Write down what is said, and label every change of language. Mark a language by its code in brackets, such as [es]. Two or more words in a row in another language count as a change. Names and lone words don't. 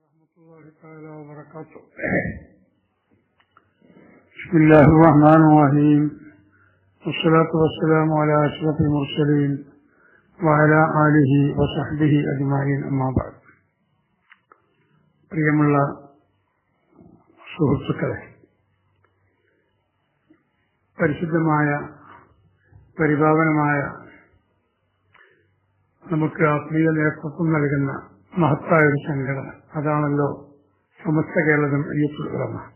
[ar] الله تعالى وبركاته. بسم الله الرحمن الرحيم، والصلاة والسلام على أشرف المرسلين وعلى آله وصحبه أجمعين. أما بعد. [ml] പ്രിയമുള്ള സുഹൃത്തുക്കളെ, പരിശുദ്ധമായ പരിപാവനമായ നമുക്ക് ആത്മീയ നേതൃത്വം നൽകുന്ന മഹത്തായ ഒരു സംഘടന, അതാണല്ലോ സമസ്ത കേരള ജംഇയ്യത്തുൽ ഉലമ.